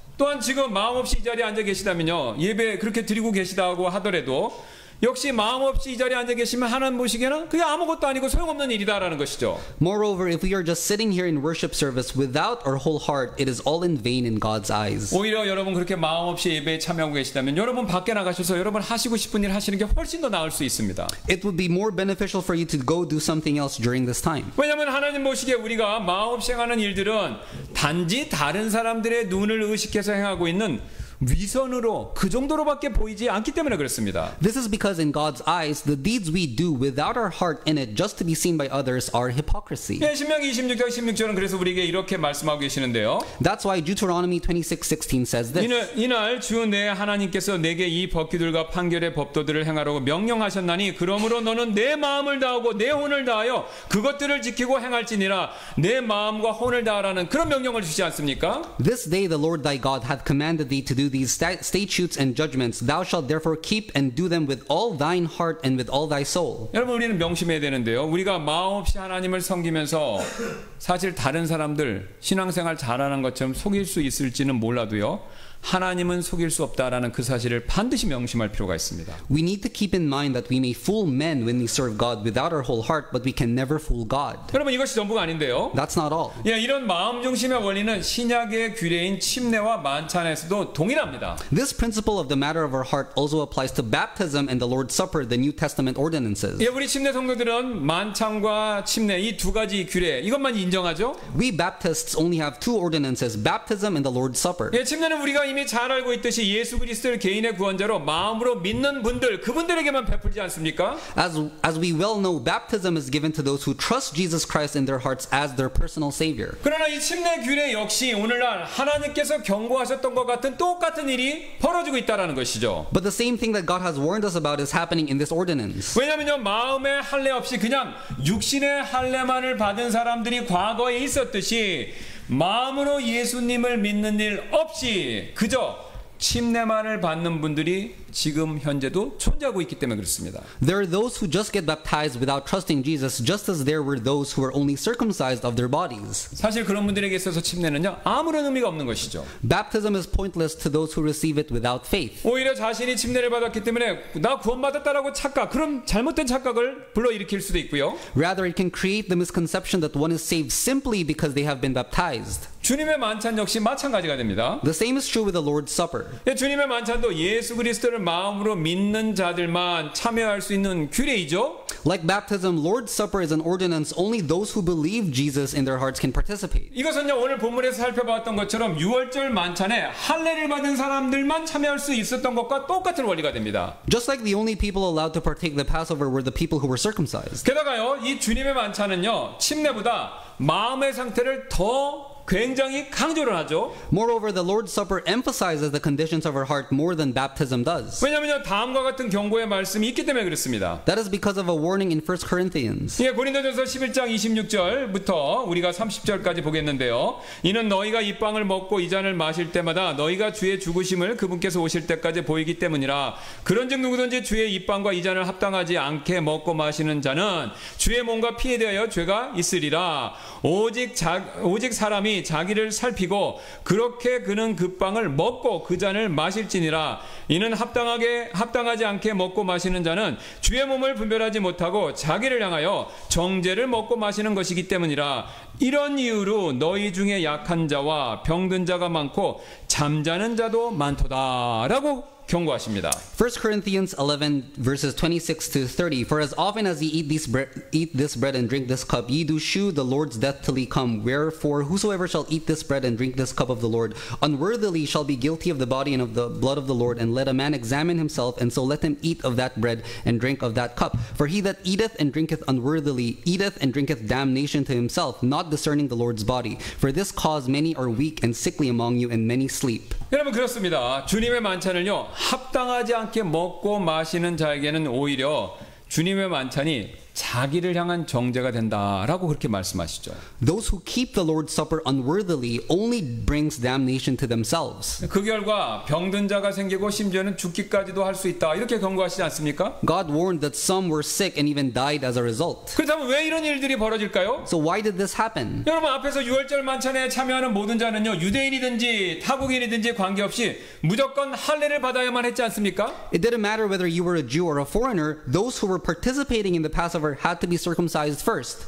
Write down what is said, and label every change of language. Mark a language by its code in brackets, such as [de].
[ko] 또한 지금 마음 없이 이 자리에 앉아 계시다면요, 예배 그렇게 드리고 계시다고 하더라도 역시 마음 없이 이 자리에 앉아 계시면 하나님 보시기에는 그게 아무것도 아니고 소용없는 일이다라는 것이죠. [en] Moreover, if we are just sitting here in worship service without our whole heart, it is all in vain in God's eyes. [ko] 오히려 여러분 그렇게 마음 없이 예배에 참여하고 계시다면 여러분 밖에 나가셔서 여러분 하시고 싶은 일 하시는 게 훨씬 더 나을 수 있습니다. [en] It would be more beneficial for you to go do something else during this time. [ko] 왜냐하면 하나님 보시기에 우리가 마음 없이 행하는 일들은 단지 다른 사람들의 눈을 의식해서 행하고 있는 위선으로 그 정도로밖에 보이지 않기 때문에 그렇습니다. [en] This is because in God's eyes, the deeds we do without our heart in it just to be seen by others are hypocrisy. [ko] 예, 신명기 26장 16절은 그래서 우리에게 이렇게 말씀하고 계시는데요. [en] That's why Deuteronomy 26:16 says this. [ko] 이날 주 내 하나님께서 내게 이 법규들과 판결의 법도들을 행하라고 명령하셨나니 그러므로 너는 내 마음을 다하고 내 혼을 다하여 그것들을 지키고 행할지니라. 내 마음과 혼을 다하라는 그런 명령을 주지 않습니까? [en] This day the Lord thy God hath commanded thee to do these statutes and judgments. Thou shalt therefore keep and do them with all thine heart and with all thy soul. [ko] 여러분, 우리는 명심해야 되는데요, 우리가 마음 없이 하나님을 섬기면서 사실 다른 사람들 신앙생활 잘하는 것처럼 속일 수 있을지는 몰라도요, 하나님은 속일 수 없다라는 그 사실을 반드시 명심할 필요가 있습니다. [en] We need to keep in mind that we may fool men when we serve God without our whole heart, but we can never fool God. [ko] 여러분, 이것이 전부가 아닌데요. [en] That's not all. [ko] 예, 이런 마음 중심의 원리는 신약의 규례인 침례와 만찬에서도 동일합니다. [en] This principle of the matter of our heart also applies to baptism and the Lord's Supper, the New Testament ordinances. [ko] 예, 우리 침례 성도들은 만찬과 침례 이 두 가지 규례 이것만 인정하죠. [en] We Baptists only have two ordinances, baptism and the Lord's Supper. [ko] 예, 침례는 우리가 이미 잘 알고 있듯이 예수 그리스도를 개인의 구원자로 마음으로 믿는 분들, 그분들에게만 베풀지 않습니까? [en] As we well know, baptism is given to those who trust Jesus Christ in their hearts as their personal Savior. [ko] 그러나 이 침례 규례 역시 오늘날 하나님께서 경고하셨던 것 같은 똑같은 일이 벌어지고 있다는 것이죠. [en] But the same thing that God has warned us about is happening in this ordinance. [ko] 왜냐하면요, 마음의 할례 없이 그냥 육신의 할례만을 받은 사람들이 과거에 있었듯이 마음으로 예수님을 믿는 일 없이 그저 침례만을 받는 분들이 지금 현재도 존재하고 있기 때문에 그렇습니다. [en] There are those who just get baptized without trusting Jesus, just as there were those who were only circumcised of their bodies. [ko] 사실 그런 분들에게 있어서 침례는요, 아무런 의미가 없는 것이죠. [en] Baptism is pointless to those who receive it without faith. [ko] 오히려 자신이 침례를 받았기 때문에 나 구원받았다라고 착각, 그런 잘못된 착각을 불러일으킬 수도 있고요. [en] Rather, it can create the misconception that one is saved simply because they have been baptized. [ko] 주님의 만찬 역시 마찬가지가 됩니다. [en] The same is true with the Lord's Supper. [ko] 주님의 만찬도 예수 그리스도를 마음으로 믿는 자들만 참여할 수 있는 규례이죠. [en] Like baptism, Lord's Supper is an ordinance only those who believe Jesus in their hearts can participate. [ko] 이것은요 오늘 본문에서 살펴봤던 것처럼 유월절 만찬에 할례를 받은 사람들만 참여할 수 있었던 것과 똑같은 원리가 됩니다. [en] Just like the only people allowed to partake the Passover were the people who were circumcised. [ko] 게다가요 이 주님의 만찬은요 침례보다 마음의 상태를 더 굉장히 강조를 하죠. [en] Moreover, the Lord's Supper emphasizes the conditions of our heart more than baptism does. [ko] 왜냐하면 다음과 같은 경고의 말씀이 있기 때문에 그렇습니다. [en] That is because of a warning in 1 Corinthians. [ko] 예, 고린도전서 11장 26절부터 우리가 30절까지 보겠는데요. 이는 너희가 이 빵을 먹고 이 잔을 마실 때마다 너희가 주의 죽으심을 그분께서 오실 때까지 보이기 때문이라. 그런즉 누구든지 주의 이 빵과 이 잔을 합당하지 않게 먹고 마시는 자는 주의 몸과 피에 대하여 죄가 있으리라. 오직 사람이 자기를 살피고 그렇게 그는 그 빵을 먹고 그 잔을 마실지니라. 이는 합당하지 않게 먹고 마시는 자는 주의 몸을 분별하지 못하고 자기를 향하여 정죄를 먹고 마시는 것이기 때문이라. 이런 이유로 너희 중에 약한 자와 병든 자가 많고 잠자는 자도 많도다라고 경고하십니다. [en] 1 Corinthians 11 verses 26 to 30. For as often as ye eat this bread and drink this cup, ye do shew the Lord's death till he come. Wherefore whosoever shall eat this bread and drink this cup of the Lord unworthily shall be guilty of the body and of the blood of the Lord. And let a man examine himself, and so let him eat of that bread and drink of that cup. For he that eateth and drinketh unworthily eateth and drinketh damnation to himself, not discerning the Lord's body. For this cause many are weak and sickly among you, and many sleep. [ko] 여러분 그렇습니다. 주님의 만찬을요 합당하지 않게 먹고 마시는 자에게는 오히려 주님의 만찬이 자기를 향한 정죄가 된다라고 그렇게 말씀하시죠. [en] Those who keep the Lord's Supper unworthily only brings damnation to themselves. [ko] 그 결과 병든 자가 생기고 심지어는 죽기까지도 할 수 있다 이렇게 경고하시지 않습니까? [en] God warned that some were sick and even died as a result. [ko] 그렇다면 왜 이런 일들이 벌어질까요? [en] So why did this happen? [ko] 여러분 앞에서 유월절 만찬에 참여하는 모든 자는요 유대인이든지 타국인이든지 관계없이 무조건 할례를 받아야만 했지 않습니까? [en] It didn't matter whether you were a Jew or a foreigner. Those who were participating in the Passover had to be circumcised first.